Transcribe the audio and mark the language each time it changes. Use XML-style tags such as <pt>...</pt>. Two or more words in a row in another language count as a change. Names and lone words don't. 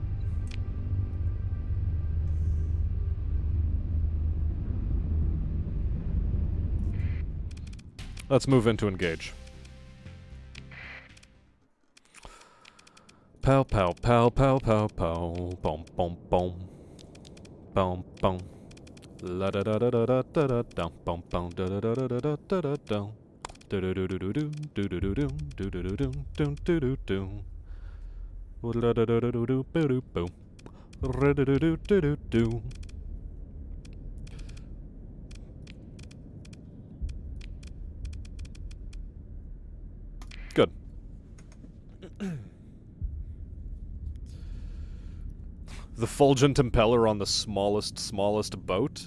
<en>Let's move into engage. Pow, pow, pow, pow, pow, pow. Boom, boom, boom. Boom, boom. La da da da da da da da da. Boom, boom, da da da da da da da da da. Do do do do do do do do do do do do do do do do do. La da da da do do do do do. Ra do do do do do do. Good. The fulgent impeller on the smallest boat?</en>